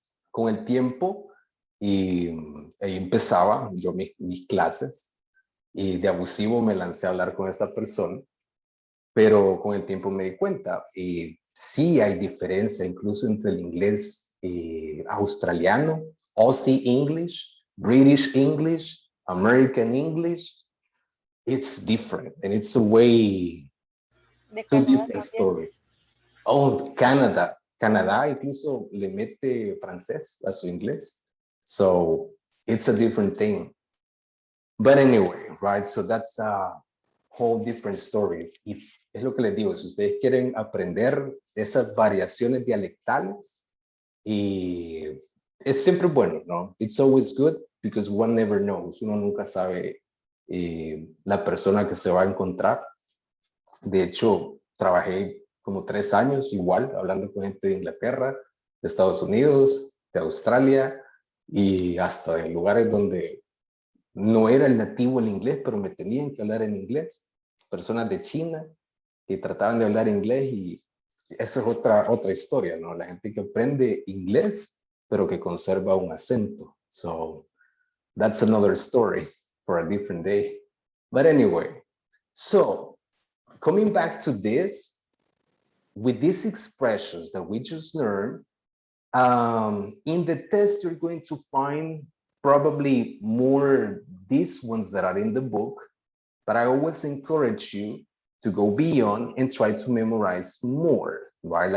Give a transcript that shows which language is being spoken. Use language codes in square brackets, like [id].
[es] Con el tiempo, y ahí empezaba yo mis clases, y de abusivo me lancé a hablar con esta persona, pero con el tiempo me di cuenta, y sí hay diferencia incluso entre el inglés australiano, Aussie English, British English, American English. [en] It's different, and it's a way, two different stories. Oh, Canada. [es] Canadá incluso le mete francés a su inglés. [en] So it's a different thing. But anyway, right? So that's a whole different story. [es] Es lo que les digo, si ustedes quieren aprender esas variaciones dialectales, y es siempre bueno, ¿no? [en] It's always good because one never knows. [es] Uno nunca sabe la persona que se va a encontrar. De hecho, trabajé como 3 años igual, hablando con gente de Inglaterra, de Estados Unidos, de Australia, y hasta de lugares donde no era el nativo el inglés, pero me tenían que hablar en inglés. Personas de China que trataban de hablar inglés, y eso es otra historia, ¿no? La gente que aprende inglés, pero que conserva un acento. [en] So, that's another story for a different day. But anyway, so, coming back to this, with these expressions that we just learned, in the test, you're going to find probably more these ones that are in the book, but I always encourage you to go beyond and try to memorize more, right?